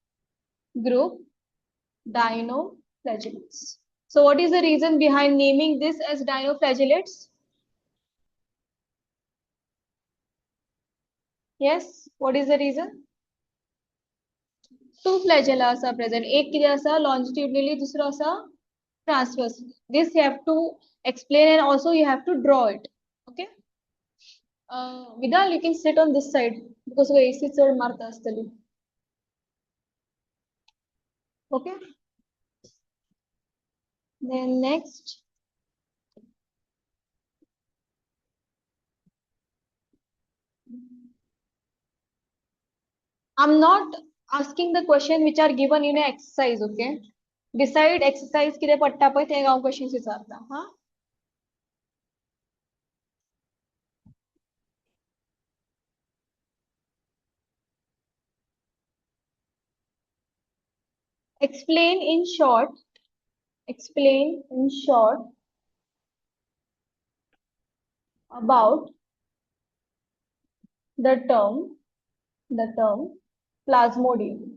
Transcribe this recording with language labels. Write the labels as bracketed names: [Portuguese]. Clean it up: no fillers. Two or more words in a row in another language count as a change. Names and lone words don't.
[English] So what is the reason behind naming this as dinoflagellates? Yes, what is the reason? Two flagella are present. [Konkani] एक किती आसा longitudinally, दुसरो आसा transverse. [English] This you have to explain and also you have to draw it. Okay. Vidal, you can sit on this side because we AC [Konkani] चढ मारता आसतली. [English] Okay. Then next. I'm not asking the question which are given in an exercise, okay? Beside exercise [Konkani] किती पट्टा पय ते हांव questions विचारता, हा? [English] Explain in short about the term plasmodium.